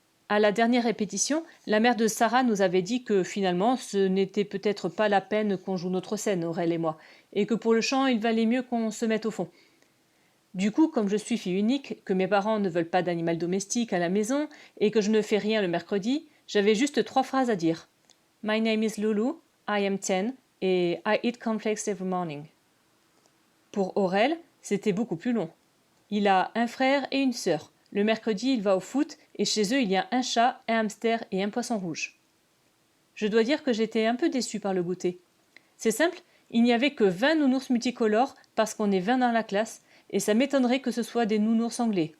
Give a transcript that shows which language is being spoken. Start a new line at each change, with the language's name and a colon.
French: À la dernière répétition, la mère de Sarah nous avait dit que finalement, ce n'était peut-être pas la peine qu'on joue notre scène, Aurel et moi, et que pour le chant, il valait mieux qu'on se mette au fond. Du coup, comme je suis fille unique, que mes parents ne veulent pas d'animal domestique à la maison et que je ne fais rien le mercredi, j'avais juste 3 phrases à dire.
English: My name is Lulu, I am 10 et I eat cornflakes every morning.
French: Pour Aurel, c'était beaucoup plus long. Il a un frère et une sœur. Le mercredi, il va au foot et chez eux, il y a un chat, un hamster et un poisson rouge. Je dois dire que j'étais un peu déçue par le goûter. C'est simple, il n'y avait que 20 nounours multicolores parce qu'on est 20 dans la classe et ça m'étonnerait que ce soit des nounours anglais.